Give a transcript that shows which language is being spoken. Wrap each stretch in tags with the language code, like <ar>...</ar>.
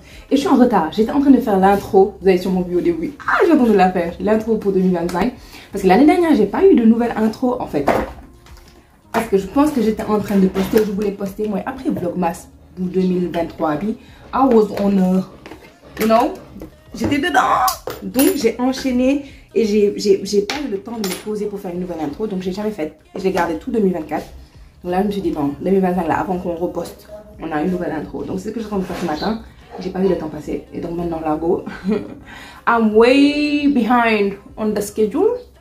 <fr>Et je suis en retard. J'étais en train de faire l'intro. Vous avez sûrement vu au début. Ah, j'ai entendu la faire. L'intro pour 2025. Parce que l'année dernière, j'ai pas eu de nouvelle intro en fait. Parce que je pense que j'étais en train de poster. Je voulais poster moi après Vlogmas pour 2023.</fr> <en>I was on you know,</en> <fr>j'étais dedans. Donc j'ai enchaîné. Et j'ai pas eu le temps de me poser pour faire une nouvelle intro, donc j'ai jamais fait. Et je l'ai gardé tout 2024. Donc là, je me suis dit, non, 2025, là, avant qu'on reposte, on a une nouvelle intro. Donc c'est ce que je suis en train de faire ce matin. J'ai pas eu le temps passer. Et donc maintenant, là, go.</fr> <en>I'm way behind on the schedule.</en>